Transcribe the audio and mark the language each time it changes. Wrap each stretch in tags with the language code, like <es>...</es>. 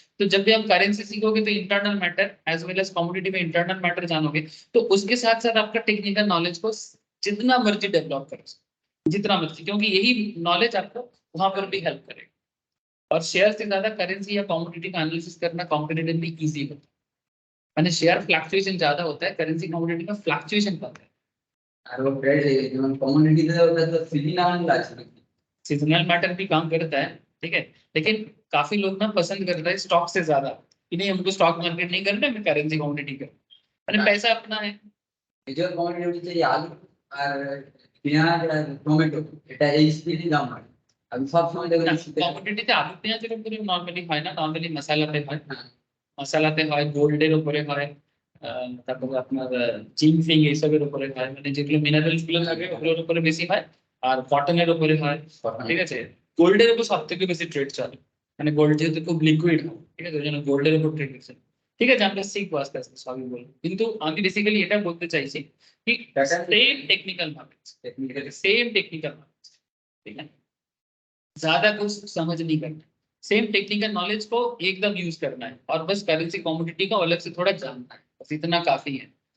<hi>तो जब भी आप करेंसी सीखोगे तो internal matter as well as commodity में इंटरनल मैटर जानोगे, तो उसके साथ साथ आपका टेक्निकल नॉलेज को जितना मर्जी डेवलप करो, जितना मर्जी, क्योंकि यही नॉलेज आपको वहां पर भी हेल्प करेगा। और शेयर से ज्यादा करेंसी या कमोडिटी का एनालिसिस करना कॉम्पिटिटिवली इजी होता है। मैंने शेयर फ्लक्चुएशन ज्यादा होता है, करेंसी कमोडिटी में फ्लक्चुएशन कम है।</hi> <bn>আর ও ট্রেড যেমন কমিউনিটিতে ওটা তো সিজনাল আছে নাকি?</bn> <hi>सीजनल मैटर भी काम करता है, ठीक है, लेकिन काफी लोग ना पसंद करते हैं स्टॉक से ज्यादा कि नहीं हमको स्टॉक मार्केट नहीं करना, मैं करेंसी कमोडिटी कर, मैंने पैसा अपना है।</hi> <bn>মেজর কমিউনিটি হচ্ছে এই আলু আর পেঁয়াজ আর টমেটো, এটা এই স্পিডে দাম হয়। আমি সব সময় দেখেছি শীতে কমোডিটিতে আলু পেঁয়াজের উপরে নরমালি হয় না, নরমালি মশলাতে হয়, মশলাতে হয়, গোল্ডের উপরে হয়, তারপরে আপনার জিঙ্ক ফিং এইসবের উপরে হয়, মানে যেগুলো মিনারেলস গুলো থাকে ওগুলোর উপরে বেশি হয়, আর কটনের উপরে হয়, ঠিক আছে। গোল্ডের উপর সব থেকে বেশি ট্রেড চলে, মানে গোল্ড যেহেতু খুব লিকুইড হয়, ঠিক আছে, ওই জন্য গোল্ডের উপর ট্রেড হচ্ছে। ঠিক আছে, আমরা শিখবো আস্তে আস্তে সবই বলবো, কিন্তু আমি বেসিক্যালি এটা বলতে চাইছি</bn> <hi>कि same technical knowledge, same technical knowledge, ठीक है, ज्यादा कुछ समझ नहीं करना, सेम टेक्निकल नॉलेज को एकदम यूज करना है, और बस करेंसी कमोडिटी का अलग से थोड़ा जानना है, बस इतना काफी है।</hi>